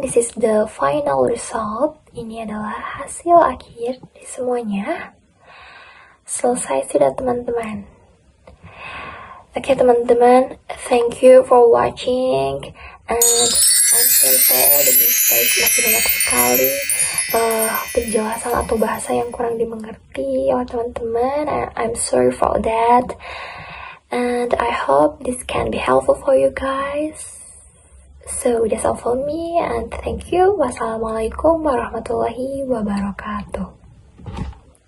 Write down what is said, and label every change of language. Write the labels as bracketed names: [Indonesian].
[English] This is the final result. [Indonesian] Ini adalah hasil akhir dari semuanya. Selesai sudah teman-teman. Oke teman-teman, [English] thank you for watching, and I'm sorry for all the mistakes. [Indonesian] Masih banyak sekali penjelasan atau bahasa yang kurang dimengerti oleh teman-teman. [English] I'm sorry for that, and I hope this can be helpful for you guys. So that's all for me, and thank you. Wassalamualaikum warahmatullahi wabarakatuh.